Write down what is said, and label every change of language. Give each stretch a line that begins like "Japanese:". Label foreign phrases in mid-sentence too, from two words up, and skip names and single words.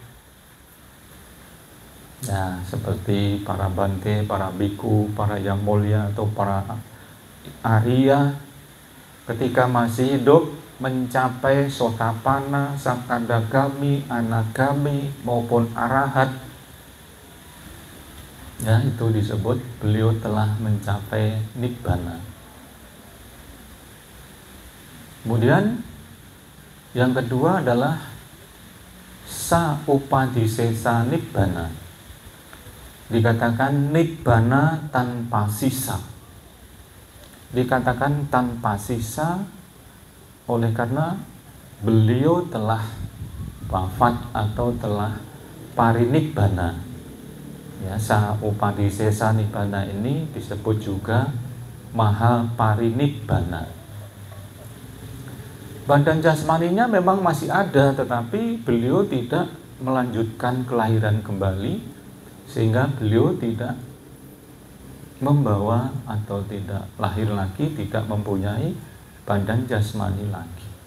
Indonesian: Nah, seperti para bante, para biku, para yang mulia atau para Arya ketika masih hidup mencapai Sotapanna, Sakadagami, Anagami maupun Arahat, ya itu disebut beliau telah mencapai nibbana. Kemudian yang kedua adalah
Pali: sa upadisesa nibbana.
Indonesian: Dikatakan nibbana tanpa sisa. Dikatakan tanpa sisa oleh karena beliau telah wafat atau telah parinibbana. Ya,
Pali: sa upadisesa nibbana
Indonesian: ini disebut juga maha parinibbana. Badan jasmaninya memang masih ada, tetapi beliau tidak melanjutkan kelahiran kembali, sehingga beliau tidak membawa atau tidak lahir lagi, tidak mempunyai badan jasmani lagi.